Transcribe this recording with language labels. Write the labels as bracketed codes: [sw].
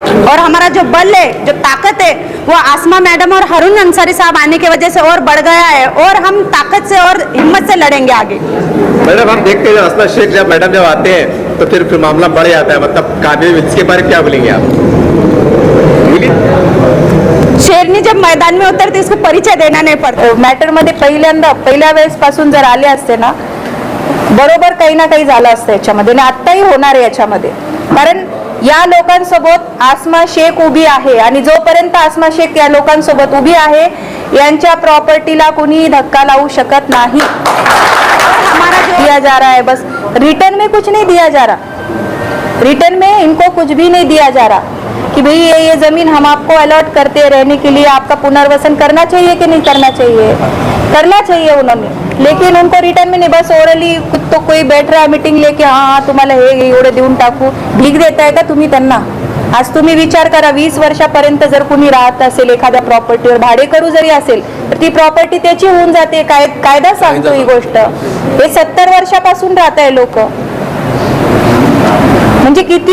[hi] और हमारा जो बल है, जो ताकत है, वो आसमा मैडम और हारून अंसारी साहब आने की वजह से और बढ़ गया है और हम ताकत से और हिम्मत से लड़ेंगे आगे। मैडम हम देखते हैं असमा शेख जब मैडम जब आते हैं तो फिर मामला बढ़ जाता है, मतलब काबिल, इसके बारे में क्या बोलेंगे आप? शेरनी जब मैदान में उतरते इसको परिचय देना नहीं पडतो। [mr] मॅटरमध्ये पहिल्या वेळेसपासून जर आले असते ना, बरोबर काही ना काही झालं असतं याच्यामध्ये आणि आत्ताही होणार आहे याच्यामध्ये। कारण या लोकांसोबत आसमा शेख उभी आहे आणि जोपर्यंत आसमा शेख या लोकांसोबत उभी आहे, यांच्या प्रॉपर्टीला कोणी धक्का लावू शकत नाही। [hi] हमारा जो दिया जा रहा है, बस रिटर्न में कुछ नहीं दिया जा रहा, रिटर्न में इनको कुछ भी नहीं दिया जा रहा कि भाई ये जमीन हम आपको अलॉट करते रहने के लिए, आपका पुनर्वसन करना चाहिए कि नहीं करना चाहिए, करना चाहिए उन्होंने, लेकिन उनको रिटर्न में नहीं, बस ओरली तो कोई बैठ रहा है मीटिंग लेके, हाँ [mr] तुम्हाला हे एवढे देऊन टाकू, भीक देताय का तुम्ही त्यांना? आज तुम्ही विचार करा, 20 वर्षापर्यंत जर कुणी राहत असेल एखाद्या प्रॉपर्टीवर, भाडेकरू जरी असेल तर ती प्रॉपर्टी त्याची होऊन जाते, कायदा सांगतो ही गोष्ट। हे 70 वर्षापासून राहत आहे लोक, म्हणजे किती